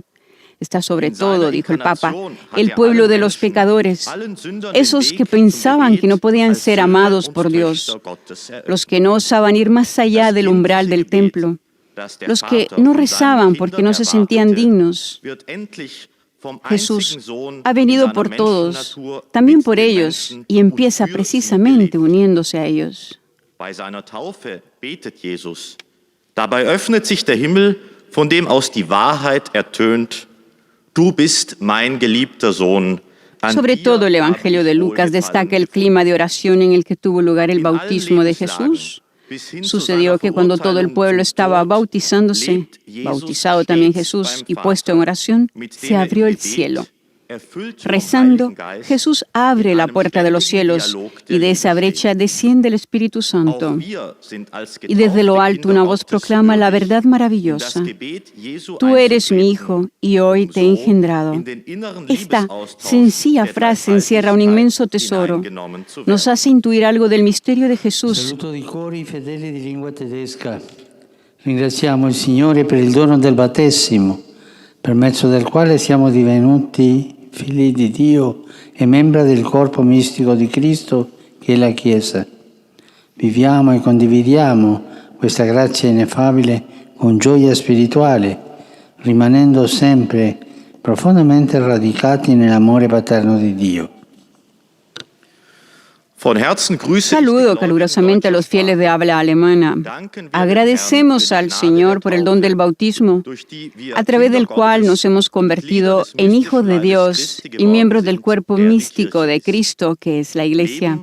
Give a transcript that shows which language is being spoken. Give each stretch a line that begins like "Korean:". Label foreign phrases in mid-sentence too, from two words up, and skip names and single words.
Spanish: Está sobre todo, dijo el Papa, el pueblo de los pecadores, esos que pensaban que no podían ser amados por Dios, los que no osaban ir más allá del umbral del templo, los que no rezaban porque no se sentían dignos. Jesús ha venido por todos, también por ellos, y empieza precisamente uniéndose a ellos.
German: Dabei öffnet sich der Himmel, von dem aus die Wahrheit ertönt. Du bist mein geliebter Sohn.
Spanish: Sobre todo el Evangelio de Lucas destaca el clima de oración en el que tuvo lugar el bautismo de Jesús. Sucedió que cuando todo el pueblo estaba bautizándose, bautizado también Jesús y puesto en oración, se abrió el cielo. Rezando, Jesús abre la puerta de los cielos y de esa brecha desciende el Espíritu Santo. Y desde lo alto una voz proclama la verdad maravillosa. Tú eres mi Hijo y hoy te he engendrado. Esta sencilla frase encierra un inmenso tesoro. Nos hace intuir algo del misterio de Jesús.
Italian: Saluto di cuori fedeli di lingua tedesca. Ringraziamo il Signore per il dono del battesimo, per mezzo del quale siamo divenuti figli di Dio e membra del corpo mistico di Cristo che è la Chiesa. Viviamo e condividiamo questa grazia ineffabile con gioia spirituale, rimanendo sempre profondamente radicati nell'amore paterno di Dio.
Spanish: Saludo calurosamente a los fieles de habla alemana. Agradecemos al Señor por el don del bautismo, a través del cual nos hemos convertido en hijos de Dios y miembros del cuerpo místico de Cristo, que es la Iglesia.